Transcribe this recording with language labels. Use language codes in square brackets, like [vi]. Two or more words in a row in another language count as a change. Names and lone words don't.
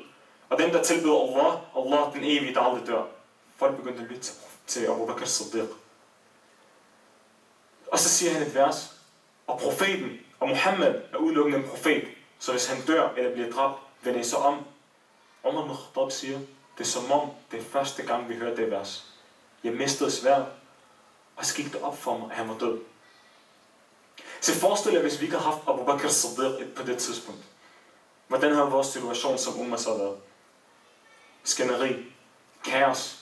[da] Og dem der tilbeder Allah den evige, der aldrig dør. Folk begyndte at lytte til Abu Bakr Siddiq. Og så siger han et vers. Og profeten og Muhammad er udelukkende en profet. Så hvis han dør eller bliver dræbt, vender I så om. Umar ibn Khattab siger, Det er som om, det er første gang, vi hører det vers. Jeg mistede sværet, og så gik det op for mig, at han var død. Så forestil jer, hvis vi ikke havde haft Abu Bakr Siddiq på det tidspunkt. Hvordan havde vores situation som umma så været? Skænderi, kaos.